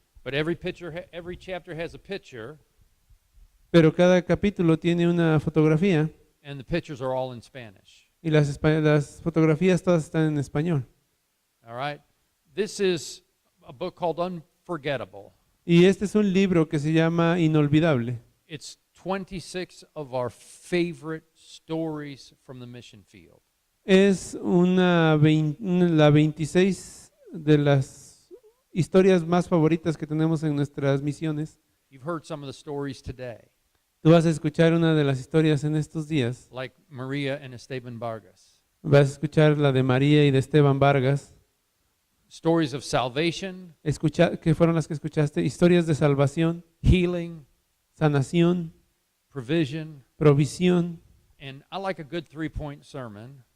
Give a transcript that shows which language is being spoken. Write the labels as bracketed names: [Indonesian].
[English] But every chapter has a picture, [Spanish] pero cada capítulo tiene una fotografía [English] and the pictures are all in Spanish. [Spanish] y las fotografías todas están en español. [English] All right? This is a book called Unforgettable. [Spanish] Y este es un libro que se llama Inolvidable. [English] It's 26 of our favorite stories from the mission field. [Spanish] Es la 26 de las historias más favoritas que tenemos en nuestras misiones. [English] You've heard some of the stories today, [Spanish] Tú vas a escuchar una de las historias en estos días. [English] like Maria and Esteban Vargas. [Spanish] Vas a escuchar la de María y de Esteban Vargas. [English] Stories of salvation, [Spanish] Que fueron las que escuchaste. Historias de salvación, [English] healing, [Spanish] sanación, [English] provision, [Spanish] provisión. [English] and I like a good 3-point sermon.